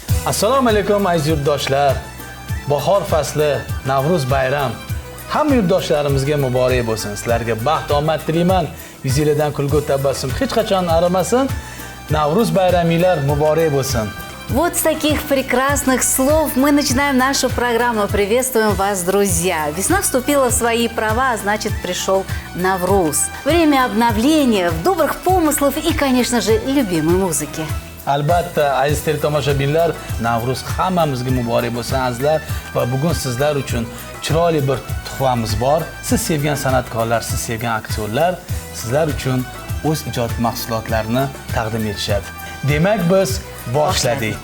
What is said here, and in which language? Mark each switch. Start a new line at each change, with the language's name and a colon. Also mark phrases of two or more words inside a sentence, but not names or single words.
Uzbek: Assalomu alaykum aziz yurtdoshlar. Bahor fasli, Navruz bayram hamma yurtdoshlarimizga muborak bo'lsin. Sizlarga baxt, omad tilayman. Yuzingizdan kulgu tabassum hech qachon arimasin. Navruz bayraminglar muborak bo'lsin.
Russian: Вот с таких прекрасных слов мы начинаем нашу программу. Приветствуем вас, друзья! Весна вступила в свои права, а значит, пришел Навруз. Время обновления, добрых помыслов и, конечно же, любимой музыки.
Uzbek: Albatta, aziz teletomoshabinlar, Navruz hammamizga muborak bo'lsin azizlar va bugun sizlar uchun chiroyli bir tuhfamiz bor. Siz sevgan san'atkorlar, siz sevgan aktyorlar sizlar uchun o'z ijod mahsulotlarini taqdim etishadi. Demak, biz boshladik.